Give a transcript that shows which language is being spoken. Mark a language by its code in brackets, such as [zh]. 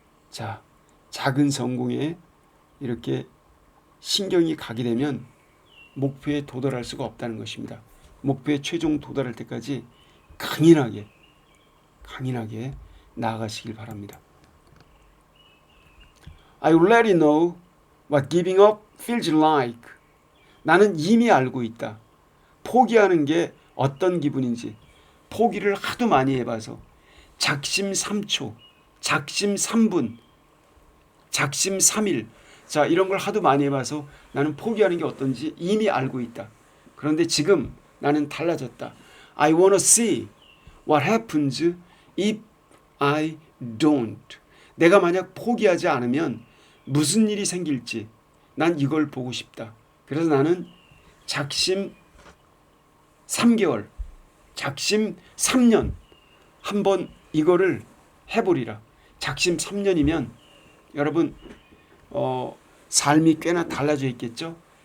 [ko] 자, 작은 성공에 이렇게 신경이 가게 되면 목표에 도달할 수가 없다는 것입니다. 목표에 최종 도달할 때까지 강인하게 나아가시길 바랍니다. [en] I already know What giving up feels like. [ko] 나는 이미 알고 있다. 포기하는 게 어떤 기분인지. 포기를 하도 많이 해봐서 작심 3초, 작심 3분, 작심 3일. 자, 이런 걸 하도 많이 해봐서 나는 포기하는 게 어떤지 이미 알고 있다. 그런데 지금 나는 달라졌다. [en] I wanna see what happens if I don't. [ko] 내가 만약 포기하지 않으면 무슨 일이 생길지 난 이걸 보고 싶다. 그래서 나는 작심 3개월, 작심 3년 한번 이거를 해보리라. 작심 3년이면 여러분 삶이 꽤나 달라져 있겠죠.